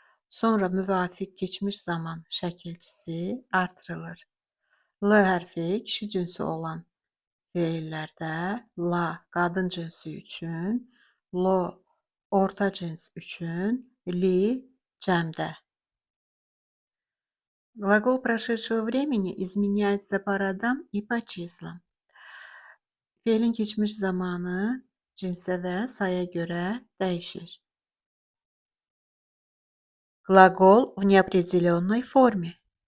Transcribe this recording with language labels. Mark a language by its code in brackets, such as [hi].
[az] Sonra müvafiq keçmiş zaman şəkilçisi artırılır. L hərfi kişi cinsi olan feillərdə, la qadın cinsi üçün, lo orta cins üçün, li cəmdə. [ru] Глагол прошедшего времени изменяется по родам и по числам. [az] Fe'lin keçmiş zamanı cinsə və saya görə dəyişir. [ru] Глагол в неопределенной форме.